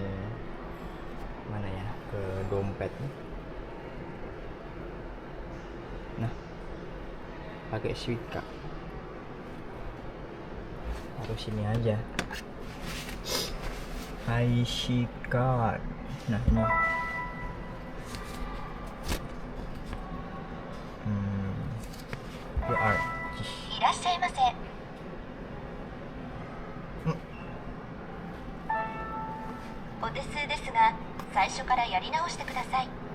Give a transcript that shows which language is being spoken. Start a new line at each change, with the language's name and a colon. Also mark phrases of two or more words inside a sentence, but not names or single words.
Indonesian: Mana ya, ke dompet nih. Nah, pakai Suica. Harus sini aja.
English: IC card.
Indonesian: Nah, ini. QR.
Japanese: いらっしゃいませ。お手数ですが、最初からやり直してください。